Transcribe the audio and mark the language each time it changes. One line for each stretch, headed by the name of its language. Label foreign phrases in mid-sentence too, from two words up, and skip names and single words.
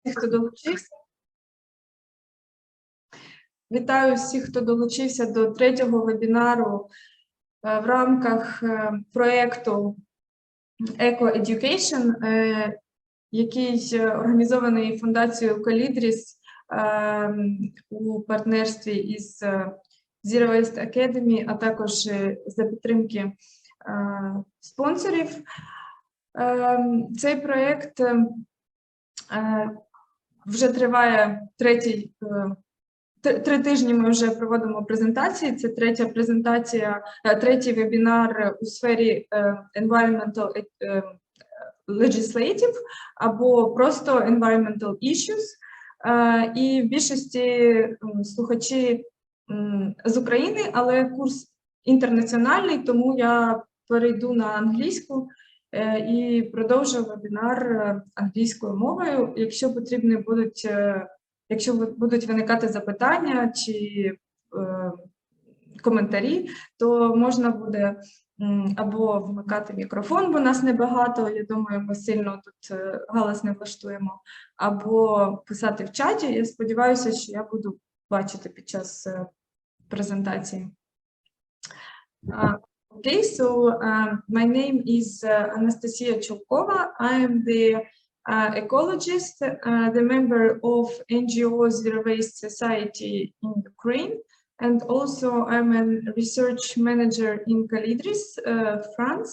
Ukrainian: хто долучився. Вітаю всіх, хто долучився до третього вебінару в рамках проєкту ecoeducation, який організований фундацією ecologist у партнерстві із Zero Waste Academy, а також за підтримки спонсорів. Цей проєкт вже триває три тижні. Ми вже проводимо презентації. Це третя презентація, третій вебінар у сфері
English: environmental legislative
Ukrainian: або просто
English: environmental issues.
Ukrainian: І в більшості слухачі з України, але курс інтернаціональний, тому я перейду на англійську і продовжу вебінар англійською мовою. Якщо потрібні будуть, якщо будуть виникати запитання чи коментарі, то можна буде або вмикати мікрофон, бо нас небагато, я думаю, ми сильно тут галас не влаштуємо, або писати в чаті. Я сподіваюся, що я буду бачити під час презентації.
English: Okay, so my name is Anastasiia Chulkova. I am the ecologist, the member of NGO Zero Waste Society in Ukraine, and also I'm a research manager in Calidris, France.